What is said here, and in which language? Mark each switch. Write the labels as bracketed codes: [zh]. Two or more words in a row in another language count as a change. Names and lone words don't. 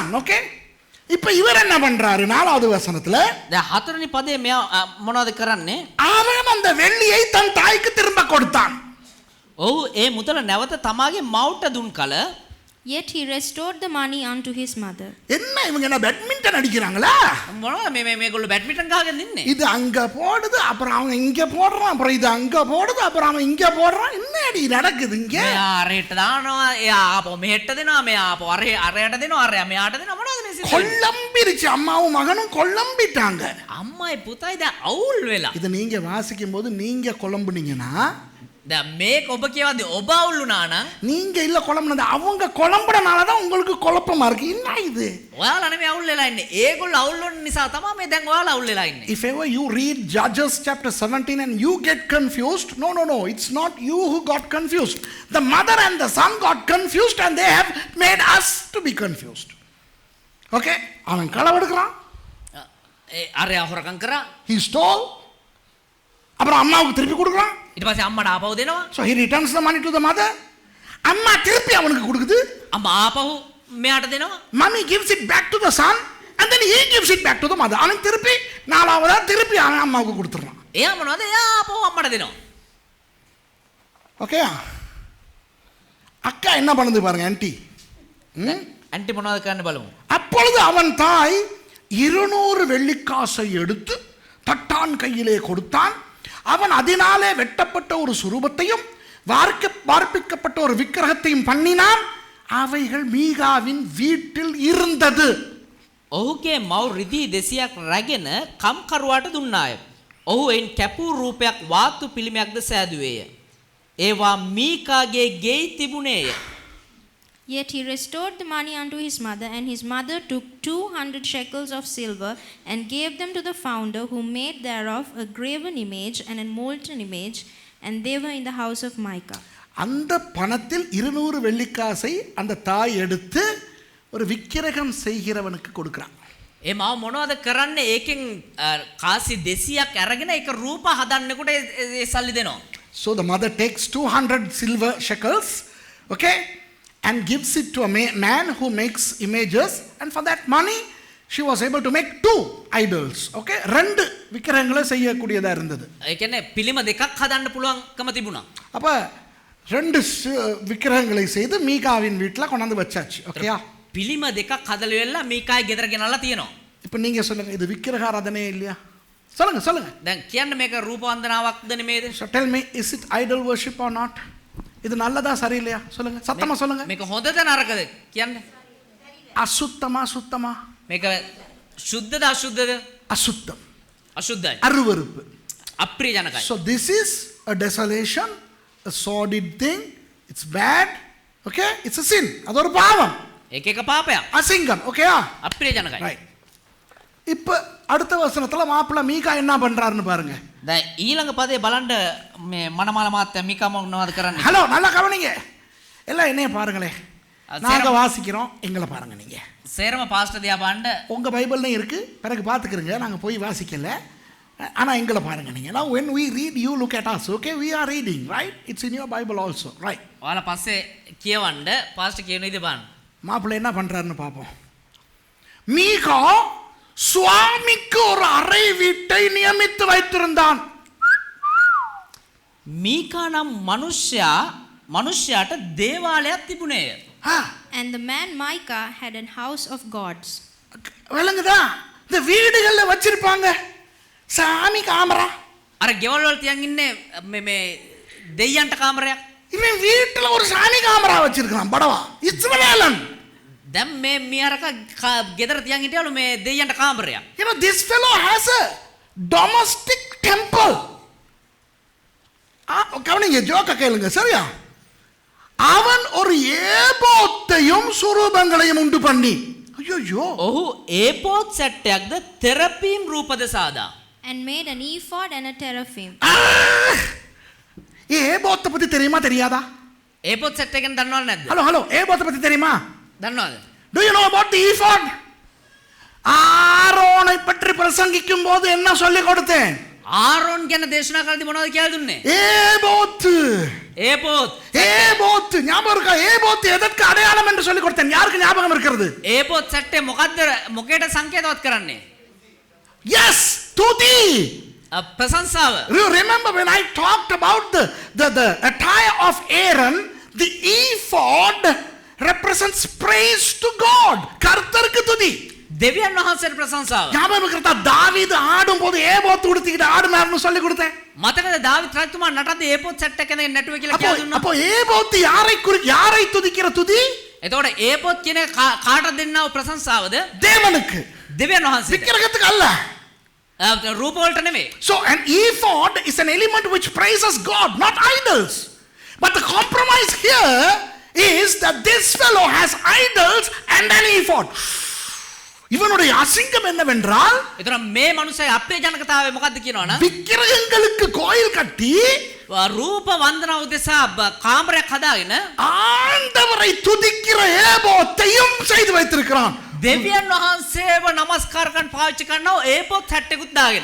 [ta] Okay? இப்போ இவர் என்ன பண்றாரு? 4வது வசனத்துல [si] දැන් හතරවෙනි පදේ මෙයා මොනවද කරන්නේ? [ta] அவன் அந்த வெள்ளியை தன் தாய்க்கு திரும்ப கொடுத்தான். [si] ඔව් ඒ මුදල නැවත තමාගේ මවුට දුන් කල [en] Yet he restored the money unto his mother. [ta] என்ன இவங்க என்ன பேட்மிண்டன் அடிக்கிறாங்களா? [si] මොනවද මේ මේගොල්ලෝ බැඩ්මින්ටන් ගහගෙන ඉන්නේ? [ta] இது அங்க போடுது, அப்புறம் அவன் இங்க போடுறான், அப்புறம் இது அங்க போடுது, அப்புறம் அவன் இங்க போடுறான். என்னடி நடக்குது இங்க? [si] මෙයා අරයට දානවා, එයා ආපහු මෙහෙට දෙනවා, මෙයා ආපහු අරයට දෙනවා, අරයා මෙයාට දෙනවා. මොනවද මේ සිද්ධ? [ta] கொல்லம்பிருச்சு. அம்மாவும் மகனும் கொல்லம்பிட்டாங்க. [si] අම්මයි පුතයි දැන් අවුල් වෙලා. [ta] இது நீங்க வாசிக்கும் போது நீங்க குழம்புனீங்கன்னா, [si] දැන් මේක ඔබ කියවද්දි ඔබ අවුල් වුණා නම් [ta] நீங்க இல்ல குழம்புனது, அவங்க குழம்புறனால தான் உங்களுக்கு குழப்பமா இருக்கு. என்ன இது? [si] ඔයාලා නෙමෙයි අවුල් වෙලා ඉන්නේ. ඒගොල්ලෝ අවුල් වෙන නිසා තමයි මේ දැන් ඔයාලා අවුල් වෙලා ඉන්නේ. [en] If ever you read Judges chapter 17 and you get confused, no, it's not you who got confused. The mother and the son got confused and they have made us to be confused. [ta] Okay? அவன் களவெடுக்கிறான், [si] ඒ අරයා හොරකම් කරා. [en] he stole, [ta] அப்புறம் அம்மாவுக்கு திருப்பி கொடுக்குறான். [si] ඊට පස්සේ අම්මට ආපහු දෙනවා. [en] So he returns the money to the mother. [ta] அம்மா திருப்பி அவனுக்கு கொடுக்குது. [si] අම්මා ආපහු මෙයාට දෙනවා. [en] Mommy gives it back to the son and then he gives it back to the mother. [ta] அவன் திருப்பி 4வதா திருப்பி அவன் அம்மாவுக்கு கொடுத்துறான். [si] එයා මොනවද? එයා ආපහු අම්මට දෙනවා. [ta] ஓகே? அக்கா என்ன பண்ணுது பாருங்க, ஆன்ட்டி. [si] ඇන්ටි මොනවද කරන්න බලමු. [ta] அப்பொழுது அவன் தாய் 200 வெள்ளிக்காசை எடுத்து தட்டான் கையிலே கொடுத்தான். அவன் அதனாலே வெட்டப்பட்ட ஒரு சுரூபத்தையும் வார்ப்பிக்கப்பட்ட ஒரு விக்கிரகத்தையும் பண்ணினான். அவைகள் மீகாவின் வீட்டில் இருந்தது. [si] ඔහුගේ මව් රිදී 200ක් රැගෙන කම්කරුවාට දුන්නාය. ඔහු එයින් කැපූ රූපයක් වාතු පිළිමයක්ද සෑදුවේය. ඒවා මීකාගේ ගෙයි තිබුණේය. [en] Yet he restored the money unto his mother, and his mother took 200 shekels of silver and gave them to the founder, who made thereof a graven image and a molten image, and they were in the house of Micah. [ta] அந்த பணத்தில் 200 வெள்ளிக்காசை அந்த தாய் எடுத்து ஒரு விக்கிரகம் செய்கிறவனுக்கு கொடுக்கிறான். [si] ඒ මව මොනවද කරන්නේ? ඒකෙන් කාසි 200ක් අරගෙන ඒක රූප හදන්නෙකුට ඒ සල්ලි දෙනවා. [en] So the mother takes 200 silver shekels, okay, and gives it to a man who makes images, and for that money she was able to make 2 idols. [ta] Okay, 2 விக்கிரகங்களை செய்யக்கூடியதா இருந்தது. [si] ඒ කියන්නේ පිළිම දෙකක් හදන්න පුළුවන්කම තිබුණා. [ta] அப்ப 2 விக்கிரகங்களை செய்து மீகாவின் வீட்டில் கொண்டாந்து வச்சாச்சு. ஓகேயா? [si] පිළිම දෙකක් හදලා වෙලා මීකායි ගෙදර ගෙනල්ලා තියෙනවා. [ta] இப்போ நீங்க சொல்லுங்க, இது விக்கிரக ஆராதனை இல்லையா? சொல்லுங்க. [si] දැන් කියන්න මේක රූප වන්දනාවක්ද නෙමේද? [en] So tell me, is it idol worship or not? [ta] இது நல்லதா சரியில்லையா? சொல்லுங்க, சத்தமா சொல்லுங்க. [si] මේක හොඳද නරකද කියන්න. [ta] அசுத்தமா சுத்தமா? [si] මේක සුද්ධද අසුද්ධද? [ta] அசுத்தம், [si] අසුද්ධයි. [ta] அருவருப்பு. [si] අප්‍රියජනකයි. [en] So this is a desolation, a sordid thing. It's bad. Okay? It's a sin. [ta] அது ஒரு பாவம். [si] ඒක එක පාපයක්. [ta] அசிங்கம். ஓகேயா? [si] අප්‍රියජනකයි. [ta] ரைட். இப்போ அடுத்த வசனத்துல மாப்பிள்ளை மீகா என்ன பண்றாருன்னு பாருங்க. [si] දැන් ඊළඟ පදේ බලන්න මේ මනමාල මාත්‍යා මීකා මොනවද කරන්නේ? [ta] ஹலோ, நல்லா கவனிங்க. எல்லாம் என்னைய பாருங்களே. நாங்க வாசிக்கிறோம், எங்களை பாருங்க நீங்க. [si] සේරම පාස්ටර් දිහා බලන්න. [ta] உங்க பைபிள்ல இருக்கு, பிறகு பாத்துக்கிறங்க. நாங்க போய் வாசிக்கல, ஆனா எங்களை பாருங்க நீங்க. [en] Now when we read, you look at us. Okay, we are reading, right? It's in your Bible also, right? [si] ඔයාලා පස්සේ කියවන්න පාස්ටර් කියන විදිහ බලන්න. [ta] மாப்பிள்ளை என்ன பண்றாருன்னு பாப்போம். மீகா சுவாமிக்கு ஒரு அறை வீட்டை நியமித்து வைத்திருந்தான். [si] මීකා නම් මනුෂ්‍යයාට දේවාලයක් තිබුණේය. [en] And the man Micah had an house of gods. [ta] விளங்குதா? இந்த வீடுகள்ல வச்சிருப்பாங்க சாமி காமரா. [si] අර ගෙවල් වල තියන් ඉන්නේ මේ දෙයියන්ට කාමරයක්. [ta] இவன் வீட்டுல ஒரு சாமி காமரா வச்சிருக்கான் படவா இஸ்ரவேலன். [si] දැන් මේ මියරක ගෙදර තියන් හිටියලු මේ දෙයියන්ට කාමරයක්. [en] You know, this fellow has a domestic temple. [ta] கவனிங்க, ஜோக்க கேளுங்க, சரியா? அவன் ஒரு ஏபோத்தையும் சுரூபங்களையும் உண்டு பண்ணி, ஐயோ, [si] ඔහු ඒපෝත් සැට්ටයක්ද තෙරපීම් රූපද සාදා. [en] And made an ephod and a teraphim. [ta] ஏபோத்தை பத்தி தெரியுமா தெரியாதா? [si] ඒපෝත් සැට් එක ගැන දන්නවද නැද්ද? [ta] ஹலோ, ஏபோத்தை பத்தி தெரியுமா? [si] දන්නවද? [en] Do you know about the ephod? [ta] ஆரோனை பற்றி பிரசங்கிக்கும் போது என்ன சொல்லி கொடுத்தேன்? [si] ආරෝන් ගැන දේශනා කරද්දී මොනවද කියලා දුන්නේ? [ta] ஏபோத்து. ஏபோத்து ஞாபகம் இருக்கா? ஏபோத்து எதற்கு அடையாளம் என்று சொல்லி கொடுத்தேன். யாருக்கு ஞாபகம் இருக்கிறது? [si] ඒපෝත් සැට්ටේ මොකද්ද මොකේට සංකේතවත් කරන්නේ? [ta] Yes, துதி. [si] ප්‍රශංසාව. [en] You remember when I talked about the attire of Aaron, the ephod represents praise to God. [ta] கர்த்தருக்கு துதி. [si] දෙවියන් වහන්සේට ප්‍රශංසාව. [ta] ஞாபகம் இருக்கிறதா? தாவீது ஆடும் போது ஏபோத்து உடுத்திக்கிட்டு ஆடுனார்னு சொல்லி கொடுத்தேன். [si] මතකද දාවිත් රජතුමා නටද්දී ඒපෝත් සැට් එක ගැන නැටුවේ කියලා කියලා දුන්නා. [ta] அப்போ ஏபோத்து யாரை துதிக்கிற துதி? [si] එතකොට ඒපෝත් කියන කාටද දෙන්නව ප්‍රශංසාවද? [ta] தேவனுக்கு. [si] දෙවියන් වහන්සේට. [ta] விக்கிரகத்துக்கு அல்ல. [si] රූප වලට නෙමෙයි. [en] So an ephod is an element which praises God, not idols. But the compromise here is that this fellow has idols and an ephod. [ta] இவனுடைய அசிங்கம் என்னவென்றால், [si] එතන මේ මනුස්සයා අපේජනකතාවය මොකද්ද කියනවනම් [ta] விக்கிரகங்களுக்கு கோயில் கட்டி [si] රූප වන්දනා උදෙසා කාමරයක් හදාගෙන [ta] ஆண்டவரை துதிக்கிற ஏபோத்தையும் செய்து வைத்திருக்கிறான். [si] දෙවියන් වහන්සේව නමස්කාර කරන්න පාවිච්චි කරනවා ඒපොත් හැට්ටෙකුත් දාගෙන.